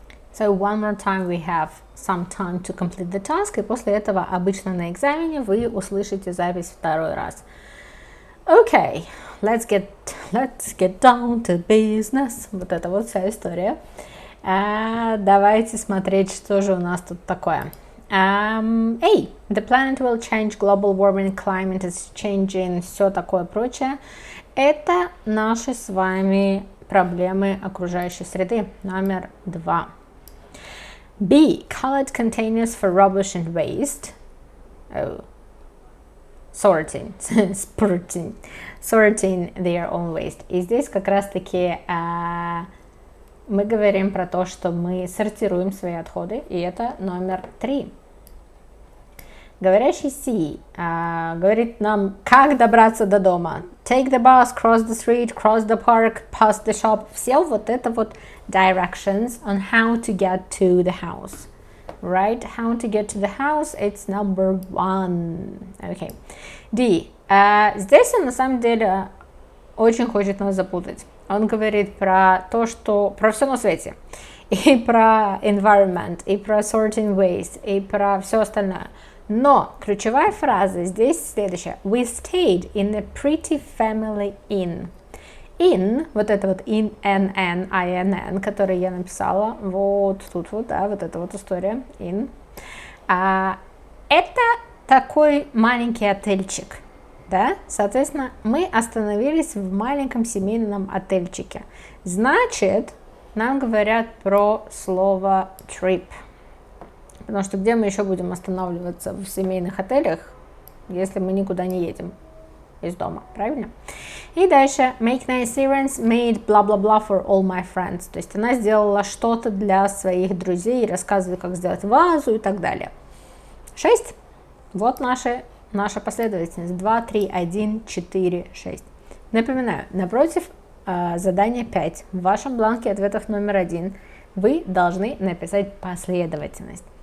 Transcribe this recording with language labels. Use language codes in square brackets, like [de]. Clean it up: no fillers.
[en] So one more time we have some time to complete the task, [ru] и после этого обычно на экзамене вы услышите запись второй раз. [en] Okay, let's get down to business. [ru] Вот это вот вся история. Давайте смотреть, что же у нас тут такое. A. [en] The planet will change, global warming, climate is changing, [ru] все такое прочее. Это наши с вами проблемы окружающей среды. Номер 2. B. [en] Colored containers for rubbish and waste. Sorting their own waste. [ru] И здесь как раз-таки мы говорим про то, что мы сортируем свои отходы, и это номер 3. Говорящий C говорит нам, как добраться до дома. [en] Take the bus, cross the street, cross the park, past the shop. [ru] Все вот это вот [en] directions on how to get to the house. Right? How to get to the house, it's number 1. Okay. D. [ru] Здесь он на самом деле очень хочет нас запутать. Он говорит про то, что про все на свете. И про environment, и про [en] sorting waste, [ru] и про все остальное. Но ключевая фраза здесь следующая. [en] We stayed in a pretty family inn. [ru] In, вот это вот in, n, inn, который я написала, вот тут вот, да, вот эта вот история, in. Это такой маленький отельчик, да, соответственно, мы остановились в маленьком семейном отельчике. Значит, нам говорят про слово trip. Потому что где мы еще будем останавливаться в семейных отелях, если мы никуда не едем из дома, правильно? [en] И дальше, make nice earrings, made blah blah blah for all my friends. [ru] То есть она сделала что-то для своих друзей, рассказывает, как сделать вазу и так далее. 6. Вот наша последовательность. 2, 3, 1, 4, 6. Напоминаю, напротив задания 5 в вашем бланке ответов номер 1 вы должны написать последовательность.